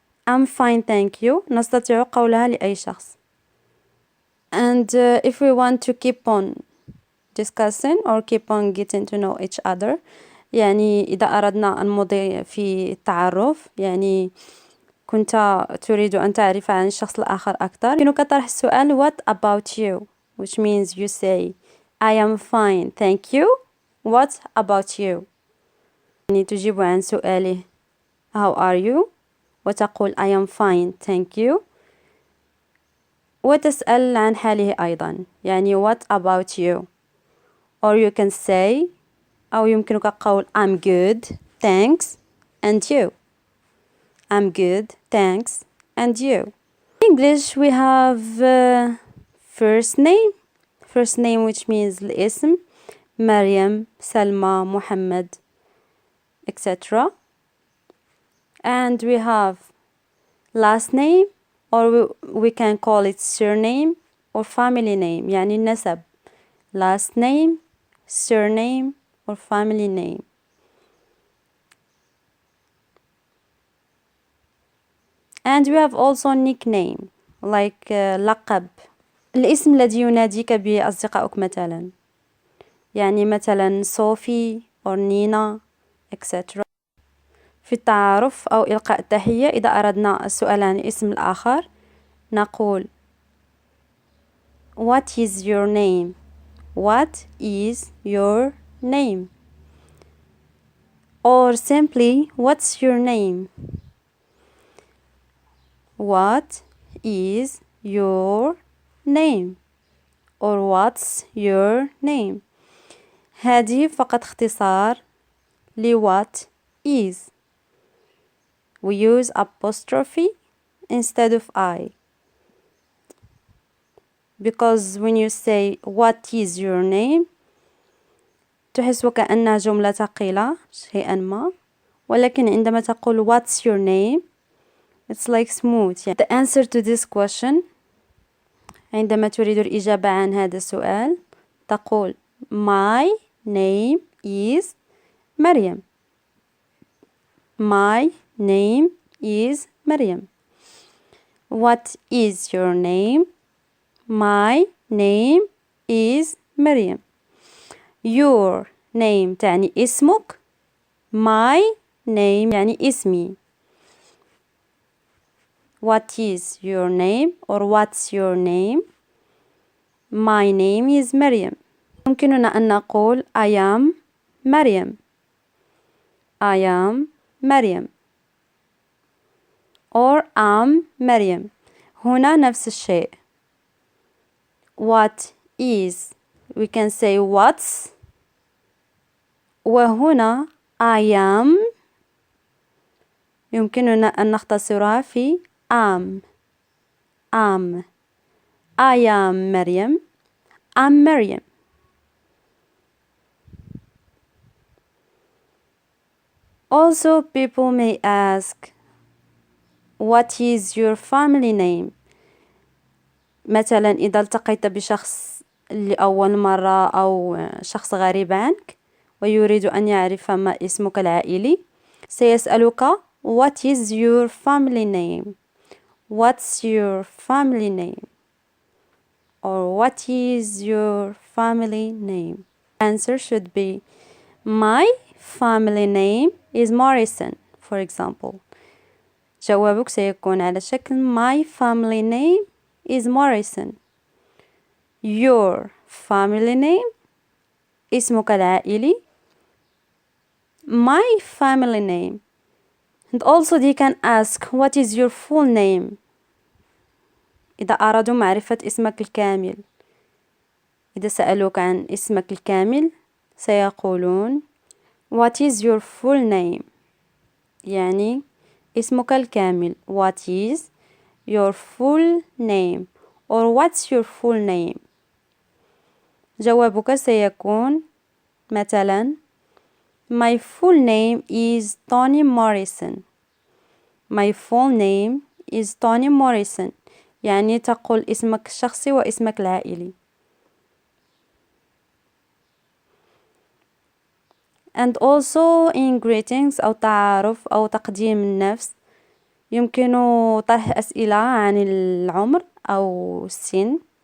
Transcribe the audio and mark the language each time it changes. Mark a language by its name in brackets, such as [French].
[English] I'm fine, thank you [Arabic] نستطيع قولها لأي شخص. [English] And if we want to keep on discussing or keep on getting to know each other, [Arabic] يعني إذا أردنا أن نمضي في التعرف، يعني كنت تريد أن تعرف عن الشخص الآخر أكثر، يمكنك طرح السؤال [English] what about you, which means you say I am fine, thank you. What about you? [Arabic] يعني تجيب عن سؤاله [English] how are you [Arabic] وتقول [English] I am fine, thank you. [Arabic] وتسأل عن حاله أيضا، يعني [English] what about you? Or you can say [Arabic] أو يمكنك قول [English] I'm good, thanks, and you. I'm good, thanks, and you. In English we have first name. First name which means الاسم مريم, سلمى, محمد, etc. And we have last name, or we can call it surname or family name, [Arabic] يعني النسب. [English] Last name, surname, or family name. And we have also nickname, like لقب. [Arabic] الاسم الذي يناديك به أصدقائك مثلا. يعني مثلا صوفي or نينا etc. في التعارف أو إلقاء التحية إذا أردنا السؤال عن اسم الآخر نقول [English] What is your name? What is your name? or simply what's your name. What is your name or what's your name. [Arabic] هذه فقط اختصار ل what is. [English] We use apostrophe instead of I. Because when you say what is your name [Arabic] تحس وكأنها جملة ثقيلة شيئا ما، ولكن عندما تقول [English] what's your name it's like smooth. The answer to this question [Arabic] عندما تريد الإجابة عن هذا السؤال تقول [English] my name is مريم. My name is مريم. What is your name? My name is مريم. Your name تعني اسمك. My name يعني اسمي. What is your name or what's your name? My name is مريم. [Arabic] يمكننا أن نقول [English] I am [Arabic] مريم. [English] I am مريم. [Arabic] or am مريم. هنا نفس الشيء. [English] What is we can say what's. [Arabic] وهنا [English] I am [Arabic] يمكننا أن نختصرها في am. [English] am. I am مريم. I'm مريم. Also people may ask what is your family name. [Arabic] مثلا إذا التقيت بشخص لأول مرة أو شخص غريب عنك ويريد أن يعرف ما اسمك العائلي سيسألك [English] what is your family name. What's your family name? Or what is your family name? Answer should be my family name is Morrison for example. [Arabic] جوابك سيكون على شكل [English] my family name is Morrison. Your family name [Arabic] اسمك العائلي [English] my family name. And also they can ask what is your full name [Arabic] إذا أرادوا معرفة اسمك الكامل. إذا سألوك عن اسمك الكامل سيقولون [English] what is your full name [Arabic] يعني اسمك الكامل. [English] What is your full name or what's your full name. [Arabic] جوابك سيكون مثلا [English] my full name is Tony Morrison. My full name is Tony Morrison [Arabic] يعني تقول اسمك الشخصي واسمك العائلي. [English] And also in greetings [Arabic] أو تعارف أو تقديم النفس يمكن طرح أسئلة عن العمر أو السن.